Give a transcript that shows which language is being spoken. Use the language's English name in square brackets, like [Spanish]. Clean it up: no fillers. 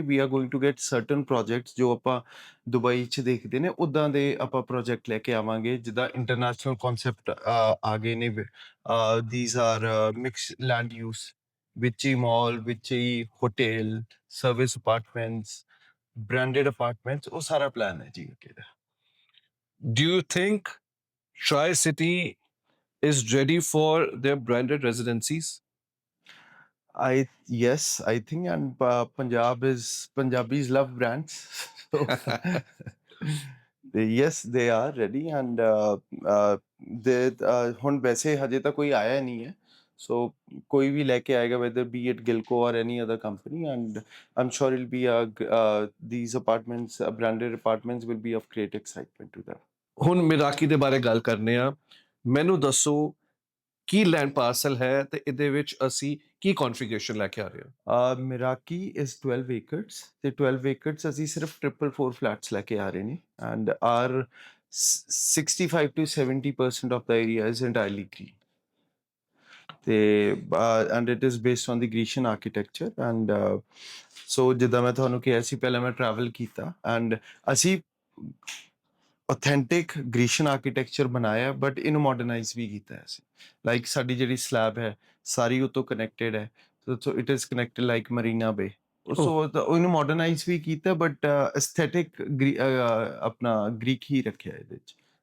[English] we are going to get certain projects [Punjabi] ਜੋ ਆਪਾਂ Dubai 'ਚ ਦੇਖਦੇ ਨੇ, ਉੱਦਾਂ ਦੇ ਆਪਾਂ ਪ੍ਰੋਜੈਕਟ ਲੈ ਕੇ ਆਵਾਂਗੇ, ਜਿੱਦਾਂ ਇੰਟਰਨੈਸ਼ਨਲ ਕਨਸੈਪਟ ਆ ਗਏ ਨੇ. [English] these are mixed land use, [Punjabi] ਵਿੱਚ ਹੀ ਮਾਲ, ਵਿੱਚ ਹੀ hotel, service apartments, [Hindi] branded apartments वो सारा प्लान है जी अकेला। [English] Do you think Tri City is ready for their branded residencies? I yes, I think, and Punjabis love brands, so yes, they are ready, and they [Punjabi] ਹੁਣ ਵੈਸੇ ਹਜੇ ਤਾਂ ਕੋਈ ਆਇਆ ਨਹੀਂ ਹੈ, [English] so [Punjabi] ਕੋਈ ਵੀ ਲੈ ਕੇ ਆਏਗਾ, [English] whether be it Gilco or any other company, and I'm sure it'll be these apartments, branded apartments, will be of great excitement to them. [Punjabi] ਹੁਣ ਮਿਰਾਕੀ ਦੇ ਬਾਰੇ ਗੱਲ ਕਰਨੇ ਆ। ਮੈਨੂੰ ਦੱਸੋ ਕੀ ਲੈਂਡ ਪਾਰਸਲ ਹੈ ਤੇ ਇਹਦੇ ਵਿੱਚ ਅਸੀਂ ਕੀ ਕਨਫੀਗਰੇਸ਼ਨ ਲੈ ਕੇ ਆ ਰਹੇ ਹਾਂ। [English] Miraki is 12 acres, [Punjabi] ਤੇ 12 acres ਅਸੀਂ ਸਿਰਫ 444 flats ਲੈ ਕੇ ਆ ਰਹੇ ਨੇ, [English] and our 65 to 70% of the area is entirely green. [Punjabi] ਤੇ [English] and it is based on the Grecian architecture, [Punjabi] and so ਜਿੱਦਾਂ ਮੈਂ ਤੁਹਾਨੂੰ ਕਿਹਾ ਸੀ ਪਹਿਲਾਂ ਮੈਂ travel ਕੀਤਾ, and ਅਸੀਂ authentic Grecian architecture ਬਣਾਇਆ, but ਇਹਨੂੰ modernize ਵੀ ਕੀਤਾ ਹੈ ਅਸੀਂ, like ਸਾਡੀ ਜਿਹੜੀ slab ਹੈ ਸਾਰੀ ਉਹ ਤੋਂ connected ਹੈ, [English] so it is connected like Marina Bay, [Punjabi] so ਉਹਨੂੰ modernize ਵੀ ਕੀਤਾ, but aesthetic ਆਪਣਾ Greek ਹੀ ਰੱਖਿਆ ਇਹਦੇ ਵਿੱਚ।